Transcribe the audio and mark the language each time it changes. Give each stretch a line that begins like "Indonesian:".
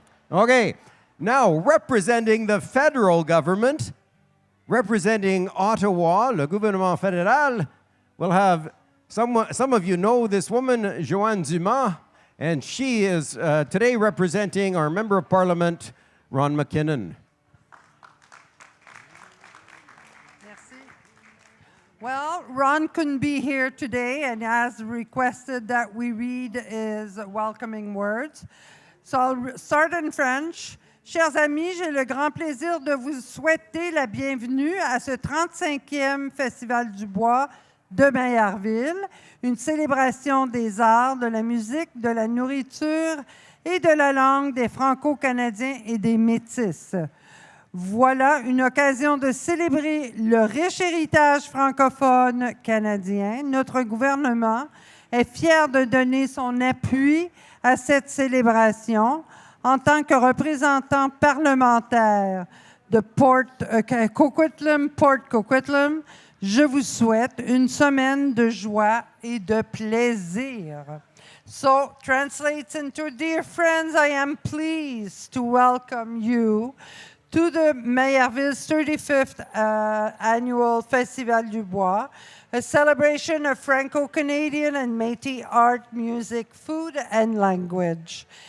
English: Okay, now representing the federal government, representing Ottawa,
French: le gouvernement fédéral,
English: we'll have some of you know this woman, Joanne Dumas, and she is today representing our Member of Parliament, Ron McKinnon. Well, Ron couldn't be here today and has requested that we read his welcoming words. So I'll start in French.
French: Chers amis, j'ai le grand plaisir de vous souhaiter la bienvenue à ce 35e Festival du Bois de Maillardville, une célébration des arts, de la musique, de la nourriture et de la langue des Franco-Canadiens et des Métis. Voilà une occasion de célébrer le riche héritage francophone canadien. Notre gouvernement est fier de donner son appui à cette célébration en tant que représentant parlementaire de Coquitlam, Port Coquitlam, je vous souhaite une semaine de joie et de plaisir.
English: So, translates into, dear friends, I am pleased to welcome you to the Maillardville's 35th annual Festival du Bois, a celebration of Franco-Canadian and Métis art, music, food, and language.